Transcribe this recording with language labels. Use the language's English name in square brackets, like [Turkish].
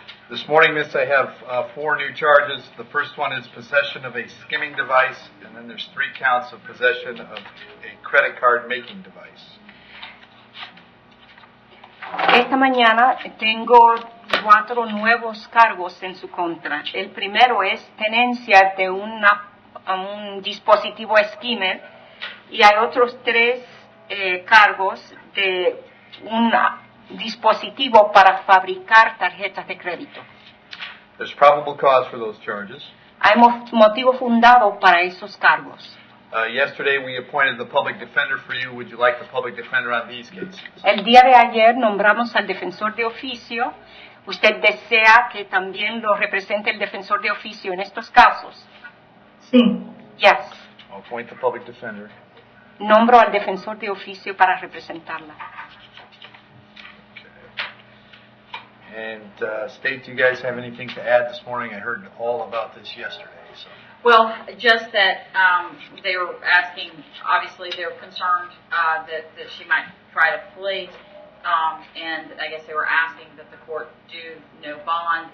[English] This morning, Miss, I have 4 new charges. The first one is possession of a skimming device, and then there's 3 counts of possession of a credit card making device. [Spanish] Esta mañana tengo 4 nuevos cargos en su contra. El primero es tenencia de un dispositivo skimmer y hay otros 3 cargos de un dispositivo para fabricar tarjetas de crédito. [English] There's probable cause for those charges. [Spanish] Hay motivo fundado para esos cargos. [English] Yesterday we appointed the public defender for you. Would you like the public defender on these cases? [Spanish] El día de ayer nombramos al defensor de oficio. ¿Usted desea que también lo represente el defensor de oficio en estos casos? Sí. [English] Yes. I'll appoint the public defender. [Spanish] Nombro al defensor de oficio para representarla. [English] And State, do you guys have anything to add this morning? I heard all about this yesterday. So. Well, just that they were asking, obviously they were concerned that she might try to flee, and I guess they were asking that the court do no bond.